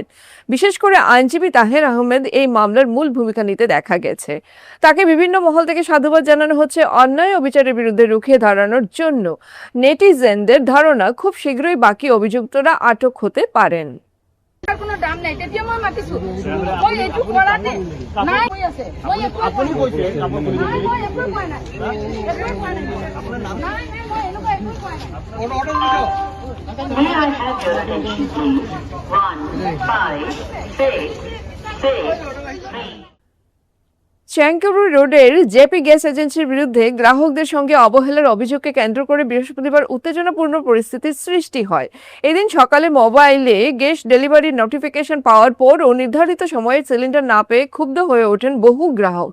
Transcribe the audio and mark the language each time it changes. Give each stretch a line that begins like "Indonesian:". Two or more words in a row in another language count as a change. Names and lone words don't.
Bangla: বিশেষ করে আইনজীবী তাহের আহমেদ এই মামলার মূল ভূমিকা নিতে দেখা গেছে। তাকে বিভিন্ন মহল থেকে সাধুবাদ জানানো হচ্ছে অন্যায় ও বিচারের বিরুদ্ধে রুখে দাঁড়ানোর জন্য। নেটিজেনদের ধারণা, খুব শীঘ্রই বাকি অভিযুক্তরা আটক হতে পারেন।
Assamese: কোনো দাম নাই, তেতিয়া মই মাতিছো মই এইটো কৰাতে নাই হৈ আছে। মই একো আপুনি কৈছে আপুনি নাই, মই একো কোৱা নাই, একো কোৱা নাই, আপোনাৰ নাম নাই নাই, মই এনেকুৱা একো কোৱা নাই। অৰ্ডাৰ দিছো।
English: May I have your attention please? 1 5 6 6
Bangla: চেংকুরি রোডের জেপি গ্যাস এজেন্সির বিরুদ্ধে গ্রাহকদের সঙ্গে অবহেলার অভিযোগকে কেন্দ্র করে বৃহস্পতিবার উত্তেজনাপূর্ণ পরিস্থিতির সৃষ্টি হয়। এদিন সকালে মোবাইলে গ্যাস ডেলিভারির নোটিফিকেশন পাওয়ার পর ও নির্ধারিত সময়ে সিলিন্ডার না পেয়ে ক্ষুব্ধ হয়ে ওঠেন বহু গ্রাহক।